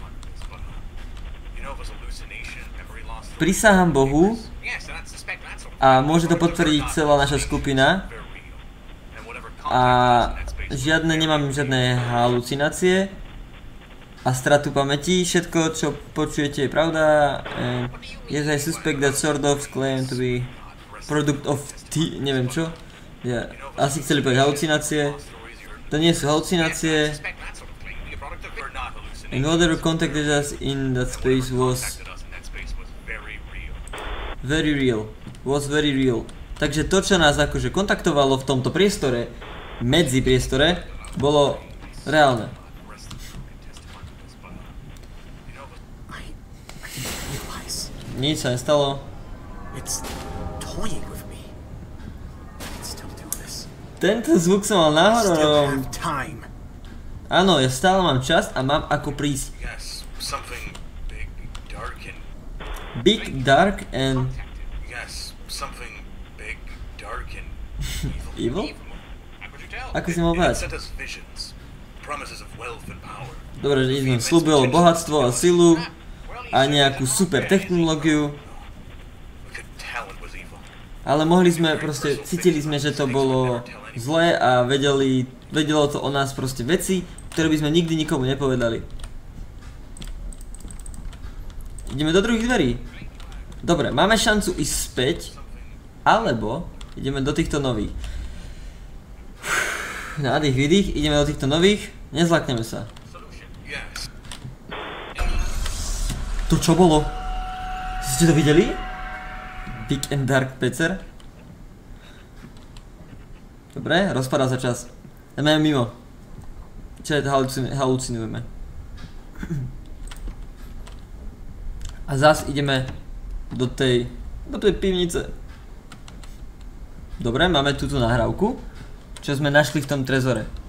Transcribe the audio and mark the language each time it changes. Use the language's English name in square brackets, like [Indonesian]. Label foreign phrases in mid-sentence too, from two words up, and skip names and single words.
[Slovak] Prisahám Bohu a môže to potvrdiť celá naša skupina a nemám žiadne halucinácie a stratu pamäti. Všetko, čo počujete, je pravda. [English] Yes, I suspect that sort of claim to be product of [Slovak] neviem čo. Asi chceli povedať halucinácie. To nie sú halucinácie. [English] And whatever contacted us in that space was very real. [Slovak] Takže to, čo nás akože kontaktovalo v tomto priestore, medzi priestore, bolo reálne. Nič sa nestalo. Tento zvuk som mal náhodou. Áno, ja stále mám čas a mám ako prísť. [English] Big, dark and... Evil? [Slovak] Ako si mal povedať? Dobre, že im slúbilo bohatstvo a silu a nejakú super technológiu. Ale cítili sme, že to bolo zlé a vedelo to o nás proste veci, ktoré by sme nikdy nikomu nepovedali. Ideme do druhých dverí. Dobre, máme šancu ísť späť Alebo ideme do týchto nových. Nádych, výdych, ideme do týchto nových. Nezlakneme sa. To čo bolo? Ste to videli? [English] Big and Dark Pecer. [Slovak] Dobre, rozpadá sa čas. Ideme mimo. Čo je to halucinujeme. A zás ideme do tej pivnice. Dobre, máme túto nahrávku, čo sme našli v tom trezore.